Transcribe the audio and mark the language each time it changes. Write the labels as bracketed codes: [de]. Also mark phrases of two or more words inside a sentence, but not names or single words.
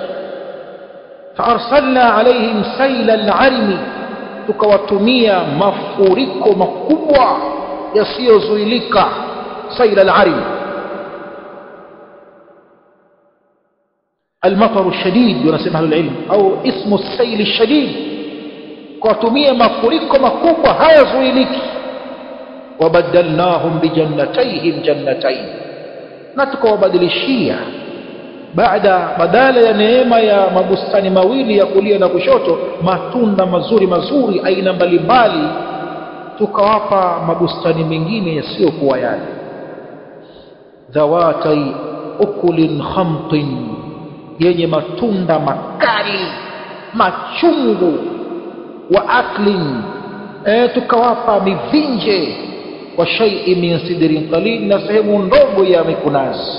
[ar] فأرسلنا عليهم سيل العرم, [sw] tukawatumia mafuriko makubwa yasiyozuilika. [ar] سيل العرم المطر الشديد [sw] wanasema [ar] أهل العلم, [sw] au [ar] اسم سيل الشديد, [sw] kuwatumia mafuriko makubwa hayazuiliki. [ar] وبدلناهم بجنتيهم جنتين, [sw] na tukawabadilishia badala ya neema ya mabustani mawili ya kulia na kushoto, matunda mazuri mazuri aina mbalimbali, tukawapa mabustani mengine yasiyokuwa yale. [ar] ذواتي أكل خمط, [sw] yenye matunda makali machungu, [ar] وأكل, [sw] tukawapa mivinje, [ar] وشيء من سدر قليل, [sw] na sehemu ndogo ya mikunazi.